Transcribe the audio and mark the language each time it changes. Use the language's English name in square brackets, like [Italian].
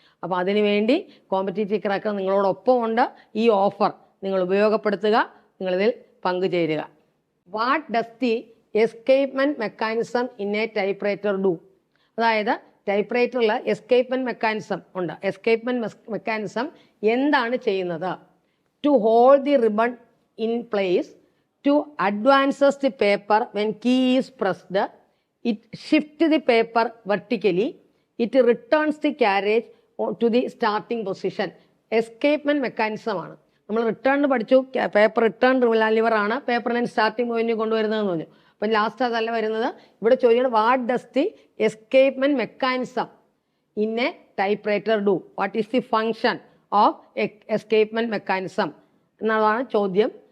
[Malayalam] അപ്പോൾ അതിനുവേണ്ടി competitive cracker നിങ്ങളോടൊപ്പം ഉണ്ട്. ഈ ഓഫർ നിങ്ങൾ ഉപയോഗപ്പെടുത്തുക, നിങ്ങളിതിൽ പങ്കുചേരുക. [English] What does the escapement mechanism in a typewriter do? [Malayalam] അതായത് ടൈപ്പ്റൈറ്ററിൽ എസ്കേപ്മെൻറ്റ് മെക്കാനിസം ഉണ്ട്. എസ്കേപ്മെൻറ്റ് മെക്കാനിസം എന്താണ് ചെയ്യുന്നത്? [English] To hold the ribbon in place, to advances the paper when key is pressed, it shifts the paper vertically, it returns the carriage to the starting position. [Malayalam] Escapement mechanism ആണ്. നമ്മൾ return പഠിച്ചു, paper return liver ആണ് പേപ്പറിനെ starting point കൊണ്ടുവരുന്നതെന്ന് പറഞ്ഞു. അപ്പം last അതല്ല വരുന്നത്. ഇവിടെ ചോദിക്കുന്നത് [English] What does the escapement mechanism in a typewriter do? What is the function of escapement mechanism [Malayalam] എന്നതാണ് ചോദ്യം.